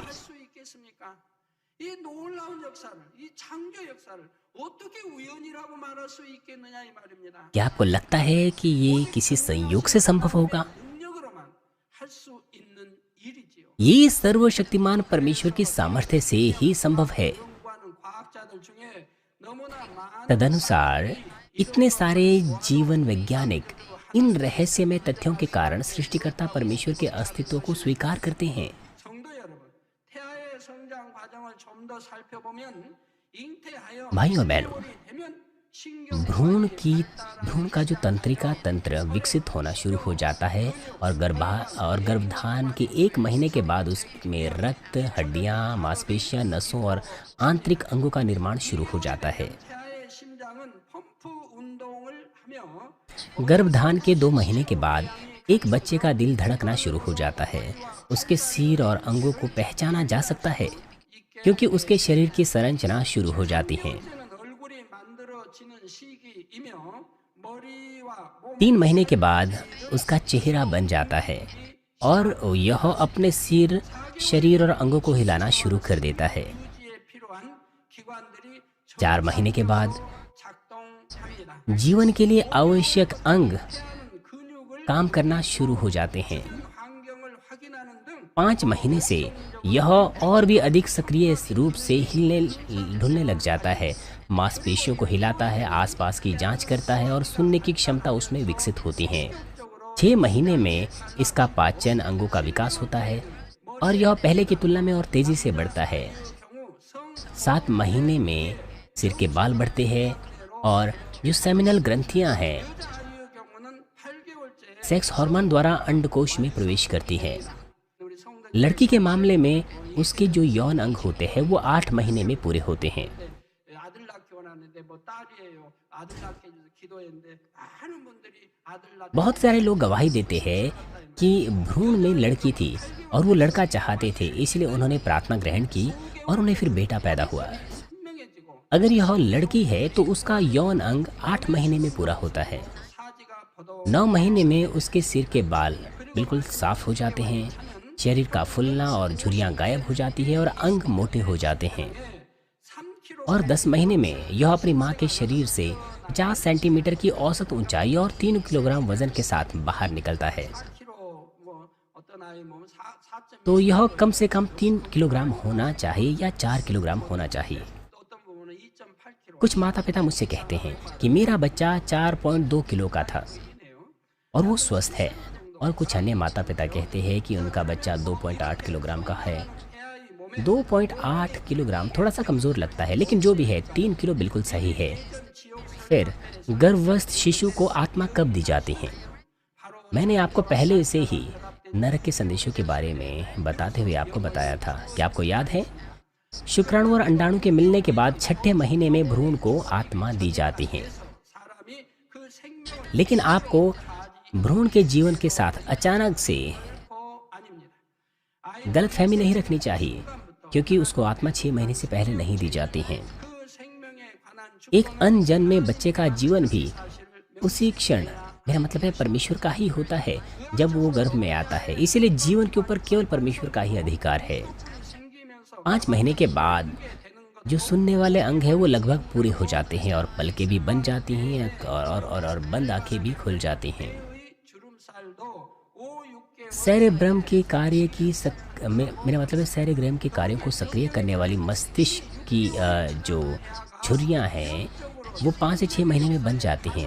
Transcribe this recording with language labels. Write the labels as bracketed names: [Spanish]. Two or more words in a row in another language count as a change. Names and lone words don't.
[Korean] 할 수 있겠습니까? 이 놀라운 역사를, 이 창조 역사를 어떻게 우연이라고 말할 수 있겠느냐 이 말입니다. [Hindi] क्या आपको लगता है कि ये किसी संयोग से संभव होगा? [Korean] 능력으로만 할 수 있는 일이지요. [Hindi] ये सर्वशक्तिमान परमेश्वर की सामर्थ्य से ही संभव है। [Korean] 연구하는 과학자들 중에 너무나 많은 [Hindi] तदनुसार इतने सारे जीवन वैज्ञानिक इन रहस्यमय तथ्यों के कारण सृष्टिकर्ता परमेश्वर के अस्तित्व को स्वीकार करते हैं। [Korean] 성도 여러분, 태아의 성장 과정을 좀 더 살펴보면 잉태하여 [Hindi] भाइयों और बहनों, [Korean] 10개월이 되면 신경 [Hindi] भ्रूण का जो तंत्रिका तंत्र विकसित होना शुरू हो जाता है और गर्भधान के 1 महीने के बाद उसमें रक्त, हड्डियां, मांसपेशियां, नसों और आंतरिक अंगों का निर्माण शुरू हो जाता है। [Korean] 태아의 심장은 펌프 운동을 하며 [Hindi] गर्भधान के 2 महीने के बाद एक बच्चे का दिल धड़कना शुरू हो जाता है। उसके सिर और अंगों को पहचाना जा सकता है क्योंकि उसके शरीर की संरचना शुरू हो जाती है। [Korean] 이제는 얼굴이 만들어지는 시기이며 머리와 몸 [Hindi] 3 महीने के बाद उसका चेहरा बन जाता है और यह अपने सिर, शरीर और अंगों को हिलाना शुरू कर देता है। [Korean] 유지에 필요한 기관들이 [Hindi] 4 महीने के बाद [Korean] 작동합니다. [Hindi] जीवन के लिए आवश्यक अंग [Korean] 근육을 [Hindi] काम करना शुरू हो जाते हैं। [Korean] 환경을 확인하는 등 [Hindi] 5 महीने से यह और भी अधिक सक्रिय रूप से ढुलने लग जाता है। मांसपेशियों को हिलाता है, आसपास की जांच करता है और सुनने की क्षमता उसमें विकसित होती है। 6 महीने में इसका पाचन अंगों का विकास होता है और यह पहले की तुलना में और तेजी से बढ़ता है। [Korean] 경우 성 [Hindi] 7 महीने में सिर के बाल बढ़ते हैं और जो सेमिनल ग्रंथियां हैं [Korean] 자유의 경우는 8개월째 [Hindi] सेक्स हार्मोन द्वारा अंडकोश में प्रवेश करती है। [Korean] 우리 성도 [Hindi] लड़की के मामले में उसके जो यौन अंग होते हैं वो 8 महीने में पूरे होते हैं। [Korean] 아들 낳기 원하는데 뭐 딸이에요. 아들 낳게 해줘서 기도했는데 많은 분들이 아들 낳 [Hindi] बहुत सारे लोग गवाही देते हैं कि भ्रूण में लड़की थी और वो लड़का चाहते थे, इसलिए उन्होंने प्रार्थना ग्रहण की और उन्हें फिर बेटा पैदा हुआ। [Korean] 선명해지고 [Hindi] अगर यह लड़की है तो उसका यौन अंग 8 महीने में पूरा होता है। [Korean] 사지가 포도 [Hindi] 9 महीने में उसके सिर के बाल बिल्कुल साफ हो जाते हैं, शरीर का फूलना और झुर्रियाँ गायब हो जाती है और अंग मोटे हो जाते हैं। [Korean] 3kg [Hindi] और 10 महीने में यह अपनी माँ के शरीर से 50 सेंटीमीटर की औसत ऊंचाई और 3 किलोग्राम वजन के साथ बाहर निकलता है। [Korean] 4kg 뭐 어떤 아이 몸은 4. [Hindi] तो यह कम से कम 3 किलोग्राम होना चाहिए या 4 किलोग्राम होना चाहिए। [Korean] 어떤 부분은 2.8kg [Hindi] कुछ माता पिता मुझसे कहते हैं कि मेरा बच्चा 4.2 किलो का था [Korean] 이네요. [Hindi] और वो स्वस्थ है, और कुछ अन्य माता पिता कहते हैं कि उनका बच्चा 2.8 किलोग्राम का है। [Korean] 태아의 몸에 [Hindi] 2.8 किलोग्राम थोड़ा सा कमज़ोर लगता है, लेकिन जो भी है 3 किलो बिल्कुल सही है। फिर गर्भस्थ शिशु को आत्मा कब दी जाती है? [Korean] 바로 [Hindi] मैंने आपको पहले से ही नरक के संदेशों के बारे में बताते हुए आपको बताया था। क्या आपको याद है? शुक्राणु और अंडाणु के मिलने के बाद 6ठे महीने में भ्रूण को आत्मा दी जाती है। [Korean] 사람이 그 생명을 [Hindi] लेकिन आपको भ्रूण के जीवन के साथ अचानक से [Korean] 아닙니다. 아이 [Hindi] गलतफहमी नहीं रखनी चाहिए, क्योंकि उसको आत्मा 6 महीने से पहले नहीं दी जाती है। [Korean] 그 생명에 관한 [Hindi] एक अनजन्मे बच्चे का जीवन भी [Korean] 사실을 [Hindi] उसी क्षण, मेरा मतलब है परमेश्वर का ही होता है जब वो गर्भ में आता है। इसीलिए जीवन के ऊपर केवल परमेश्वर का ही अधिकार है। [Korean] 생기면서 [Hindi] 5 महीने के बाद [Korean] 되는 것 [Hindi] जो सुनने वाले अंग है वो लगभग पूरे हो जाते हैं और पलकें भी बन जाती हैं और बंद आंखें भी खुल जाती हैं। [Korean] 의 주름살도 5-6개월 [Hindi] सेरेब्रम के कार्य की मेरा मतलब है सेरेब्रम के कार्यों को सक्रिय करने वाली मस्तिष्क की जो झुर्रियाँ हैं वो 5 से 6 महीने में बन जाती हैं।